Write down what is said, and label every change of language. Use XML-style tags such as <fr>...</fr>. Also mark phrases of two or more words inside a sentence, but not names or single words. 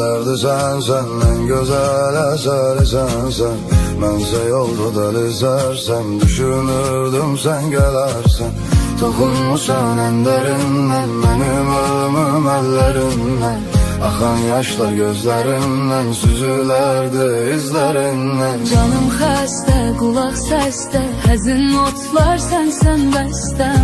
<tr>derdi sen en güzel eseri sen.</tr> <az>Mənsə yolda dəlizərsən, düşünürdüm sen gələrsən. Toxunmusan ən dərindən, mənim ölümüm əllərindən. Axan yaşlar gözlərimdən, süzülərdi izlərindən. Canım xəstə, qulaq səsdə, həzin notlar sənsən bəstəm.</az>